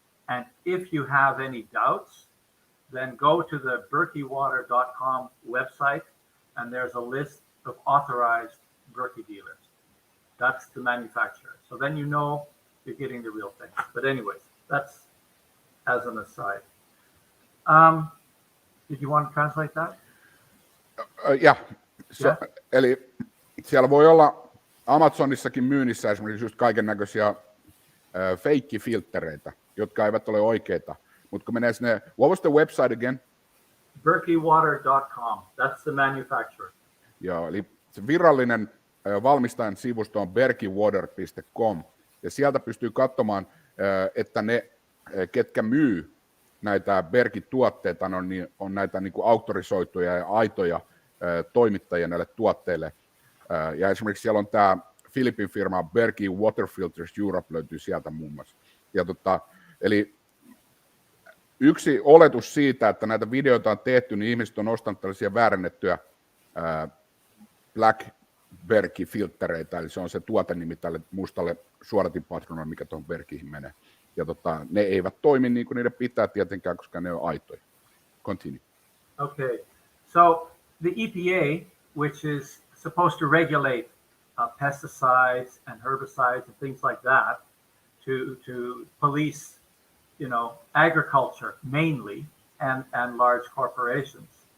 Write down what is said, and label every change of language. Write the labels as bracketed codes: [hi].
[en] And if you have any doubts, then go to the berkeywater.com website, and there's a list of authorized Berkey dealers. That's the manufacturer. So then you're getting the real thing. But anyways, that's as an aside. Did you want to translate that? Yeah. [fi] Eli siellä voi olla Amazonissakin myynnissä esimerkiksi just kaiken näköisiä feikkifilttereitä, jotka eivät ole oikeita. Mutta kun menee sinne, [en] what was the website again? Berkeywater.com. That's the manufacturer. [fi] Joo, eli se virallinen valmistajan sivusto on berkeywater.com, ja sieltä pystyy katsomaan, että ne, ketkä myy näitä Berkey-tuotteita, on näitä auktorisoituja ja aitoja toimittajia näille tuotteille. Ja esimerkiksi siellä on tämä Philippin firma Berkey Water Filters Europe löytyy sieltä muun muassa. Ja eli yksi oletus siitä, että näitä videoita on tehty, niin ihmiset on ostanut tällaisia väärennettyjä Black Berkey-filttereitä, eli se on se tuotenimi tälle mustalle suodatinpatruunalle, mikä tuohon Berkeyhin menee. Ja ne eivät toimi niin kuin niiden pitää tietenkään, koska ne on aitoja. [en] Continue. Okay, so the EPA, which is supposed to regulate pesticides and herbicides and things like that, to police, agriculture mainly and large corporations.